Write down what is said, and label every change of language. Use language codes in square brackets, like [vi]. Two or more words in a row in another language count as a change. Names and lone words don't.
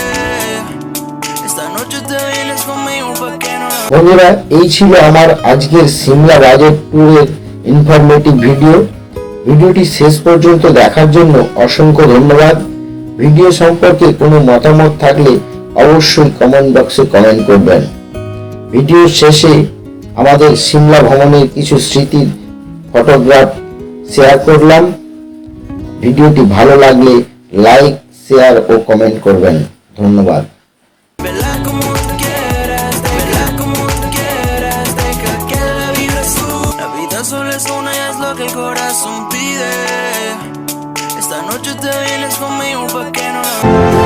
[es] Esta noche te vienes conmigo pa' que no la... [bn] বন্ধুরা, এই ছিল আমার আজকের সিমলা বাজেট ট্যুরের ইনফরমেটিভ ভিডিওটি শেষ পর্যন্ত দেখার জন্য অসংখ্য ধন্যবাদ। ভিডিও সম্পর্কে কোনো মতামত থাকলে অবশ্যই কমেন্ট বক্সে কমেন্ট করবেন। ভিডিওর শেষে আমাদের সিমলা ভ্রমণের কিছু স্মৃতির ফটোগ্রাফ শেয়ার করলাম। ভিডিওটি ভালো লাগলে লাইক, শেয়ার ও কমেন্ট করবেন। ধন্যবাদ। [es] Solo es una y es lo que el corazón pide. te vienes conmigo pa' que no